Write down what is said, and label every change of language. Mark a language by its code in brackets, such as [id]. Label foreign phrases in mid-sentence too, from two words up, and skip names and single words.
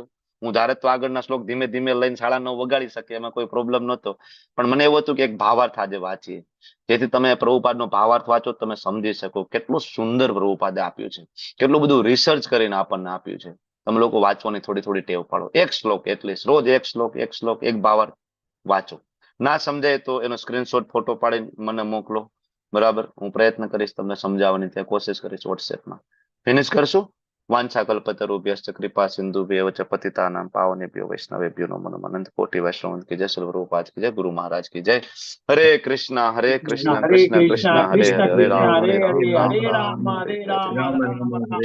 [gu] હું ધારે તો આગળના શ્લોક ધીમે ધીમે લઈને 9:30 વગાડી શકે, એમાં કોઈ પ્રોબ્લેમ નહોતો, પણ મને એવું હતું કે એક ભાવાર્થ આજે વાંચીએ, જેથી તમે પ્રભુપાદનો ભાવાર્થ વાંચો તમે સમજી શકો કેટલું સુંદર પ્રભુપાદે આપ્યું છે, કેટલું બધું રિસર્ચ કરીને આપણને આપ્યું છે. તમે લોકો વાંચવાની થોડી થોડી ટેવ પાડો. એક શ્લોક એટલીસ્ટ રોજ એક શ્લોક એક ભાવાર્થ વાંચો. ના સમજાય તો એનો સ્ક્રીનશોટ ફોટો પાડીને મને મોકલો. બરાબર. હું પ્રયત્ન કરીશ તમને સમજાવવાની, ત્યાં કોશિશ કરીશ વોટ્સએપમાં. ફિનિશ કરશું. [sa] વાંછા કલ્પતરુભ્યશ્ચ કૃપા સિંધુભ્યૈવ ચ પતિતાનાં પાવનેભ્યો વૈષ્ણવેભ્યો નમો નમઃ. [hi] अनंत कोटि वैष्णव की जय। श्री प्रभुपाद की जय। गुरु महाराज की जय. [sa] હરે કૃષ્ણ કૃષ્ણ કૃષ્ણ હરે હરે, હરે રામ હરે રામ, રામ રામ હરે હરે.